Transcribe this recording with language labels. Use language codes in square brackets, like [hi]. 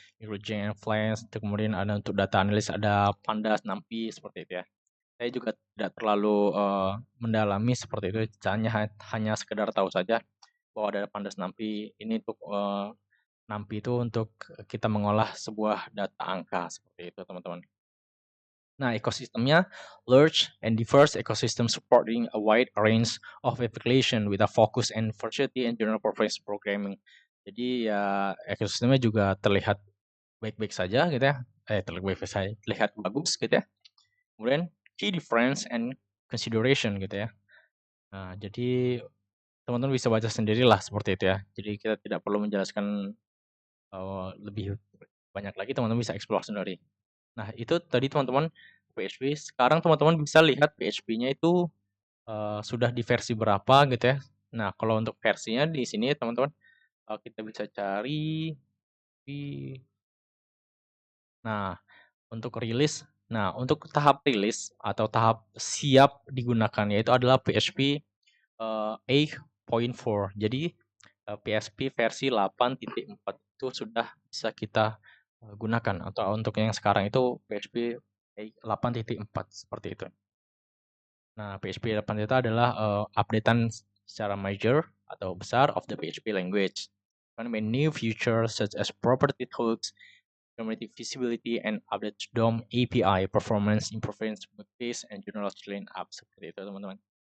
[id] Django, Flask, kemudian ada untuk data analysis ada Pandas, NumPy seperti itu ya. Saya juga tidak terlalu mendalami seperti itu, hanya sekedar tahu saja bahwa ada Pandas NumPy ini untuk NumPy itu untuk kita mengolah sebuah data angka seperti itu teman-teman. Nah, ekosistemnya [en] large and diverse ecosystem supporting a wide range of application with a focus and variety and general purpose programming. [id] Jadi ya ekosistemnya juga terlihat baik-baik saja gitu ya. Terlihat bagus gitu ya. Kemudian [en] key difference and consideration [id] gitu ya. Nah, jadi teman-teman bisa baca sendirilah seperti itu ya. Jadi kita tidak perlu menjelaskan lebih banyak lagi, teman-teman bisa explore sendiri. Nah, itu tadi teman-teman PHP. Sekarang teman-teman bisa lihat PHP-nya itu sudah di versi berapa gitu ya. Nah, kalau untuk versinya di sini teman-teman kita bisa cari di Nah, untuk rilis, untuk tahap rilis atau tahap siap digunakan yaitu adalah PHP 8.4. Jadi PHP versi 8.4 itu sudah bisa kita gunakan atau untuk yang sekarang itu PHP 8.4 seperti itu. Nah, PHP 8 itu adalah updatean secara major atau besar [en] of the PHP language. With new features such as property hooks, community visibility, and update DOM API, performance improvements, case, and general clean up [id] seperti itu teman-teman.